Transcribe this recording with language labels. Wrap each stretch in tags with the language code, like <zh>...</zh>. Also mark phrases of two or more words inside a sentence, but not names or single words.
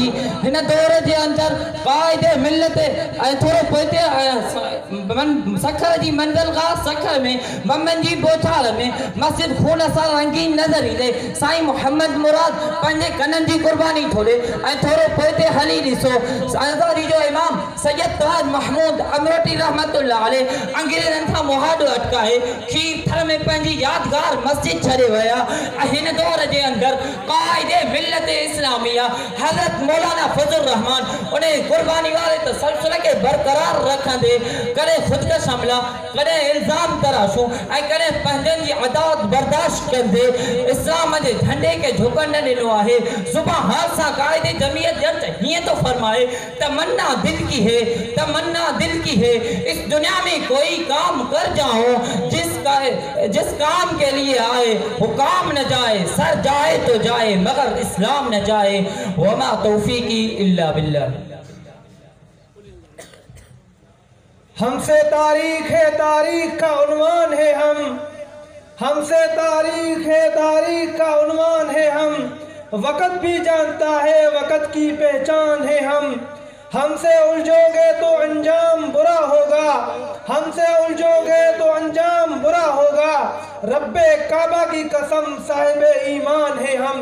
<sd>हिन दौर जे अंदर क़ाइदे मिलत ऐं थोरो पोइते सखर जी मंज़िल खां सखर में मम्मन जी बोछार में मस्जिद खून सां रंगीन नज़र ईंदे साईं मुहम्मद मुराद पंहिंजे कननि जी कुर्बानी थोड़े ऐं थोरो पोइते हली ॾिसो आज़ादी जो इमाम सैयद ताज महमूद अमरोटी</sd> <ar>رحمة الله عليه</ar> <sd>अंग्रेज़नि खां मुहाॾो अटकाए खीर थर में पंहिंजी यादगार मस्जिद छॾे विया। हिन दौर जे अंदर कायदे मिल्लत इस्लामिया हजरत मौलाना फजल रहमान उन्हें कुर्बानी वाले तसलसल के बरकरार रखंदे करे खुदकश हमला करे इल्जाम तराशू ऐं करे पंहिंजनि जी अदात बर्दाश्त कंदे इस्लाम जे झंडे के झुकण न ॾिनो आहे। सुबह हाल सां कायदे जमीयत जंत हीअं तो फरमाए</sd> <ur>تمنا دل کی ہے، تمنا دل کی ہے، اس دنیا میں کوئی کام کر جاؤ جس کام کے لیے آئے وہ کام نہ جائے، سر جائے تو جائے مگر اسلام نہ جائے.</ur> <ar>وما توفيقي إلا بالله.</ar> <ur>ہم سے تاریخ ہے، تاریخ کا عنوان ہے ہم، ہم سے تاریخ ہے، تاریخ کا عنوان ہے ہم، وقت بھی جانتا ہے، وقت کی پہچان ہے ہم. ہم سے الجھو گے تو انجام برا ہوگا، ہم سے الجھو گے تو انجام برا ہوگا، ربِ کعبہ کی قسم صاحبِ ایمان ہے ہم.</ur>